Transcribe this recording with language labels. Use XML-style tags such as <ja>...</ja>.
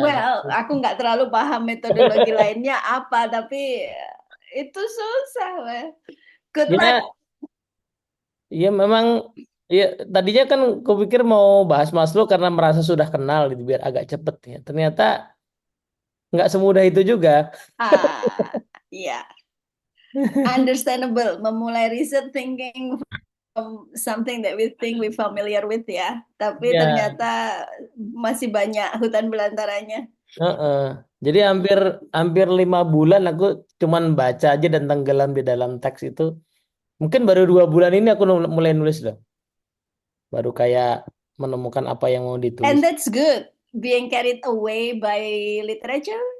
<id>Well, aku nggak terlalu paham metodologi lainnya apa, tapi itu susah, weh.</id> <en>Good luck.</en> <id>ya, ya memang ya tadinya kan kupikir mau bahas Maslow karena merasa sudah kenal gitu biar agak cepet ya. Ternyata nggak semudah itu juga.</id> <en>Ah, ya. Understandable.</en> <id>Memulai riset</id> <en>thinking from something that we think we familiar with ya.</en> <id>Tapi Ya, ternyata masih banyak hutan belantaranya. heeh. Jadi hampir hampir 5 bulan aku cuman baca aja dan tenggelam di dalam teks itu. Mungkin baru 2 bulan ini aku mulai nulis loh. Baru kayak menemukan apa yang mau ditulis.</id> <en>And that's good. Being carried away by literature.</en>